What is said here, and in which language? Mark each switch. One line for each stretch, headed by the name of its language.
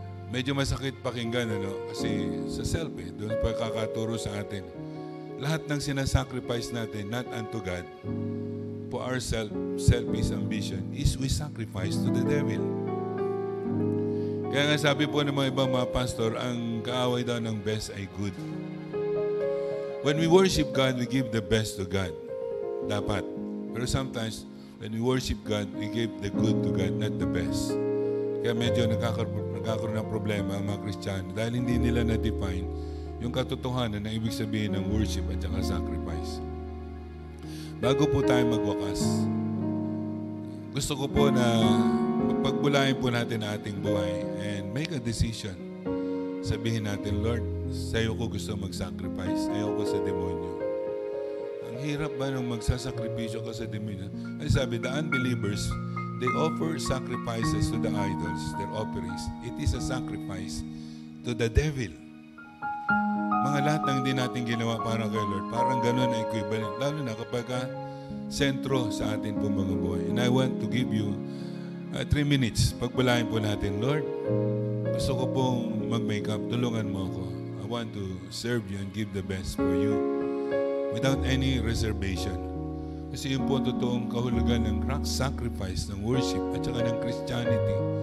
Filipino: Medyo masakit pakinggan, kasi sa self, doon pa kakaturo sa atin. Lahat ng sinasacrifice natin,
English: not unto God, for our selfish ambition, is we sacrifice to the devil.
Filipino: Kaya nga sabi po ng mga ibang mga pastor, ang kaaway daw ng best ay good.
English: When we worship God, we give the best to God.
Filipino: Dapat. Pero
English: sometimes, when we worship God, we give the good to God, not the best.
Filipino: Kaya medyo nagkakaroon ng problema ang mga Kristiyano dahil hindi nila na-define yung katotohanan na ibig sabihin ng worship at saka sacrifice. Bago po tayo magwakas, gusto ko po na pagbulayin po natin ang ating buhay
English: and make a decision.
Filipino: Sabihin natin, Lord, sa iyo ko gusto mag-sacrifice, ayoko sa demonyo. Ang hirap ba nung magsasakripisyo ka sa demonyo? Ay sabi,
English: the unbelievers, they offer sacrifices to the idols, their offerings. It is a sacrifice to the devil.
Filipino: Mga lahat ng hindi natin ginawa para kay Lord, parang ganun na equivalent. Lalo na kapag sentro sa atin po mga buhay.
English: And I want to give you 3 minutes.
Filipino: Pagbulayin po natin, Lord, gusto ko pong mag-make up. Tulungan mo ako.
English: I want to serve you and give the best for you without any reservation.
Filipino: Kasi yun po totoong kahulugan ng sacrifice, ng worship, at saka ng Christianity.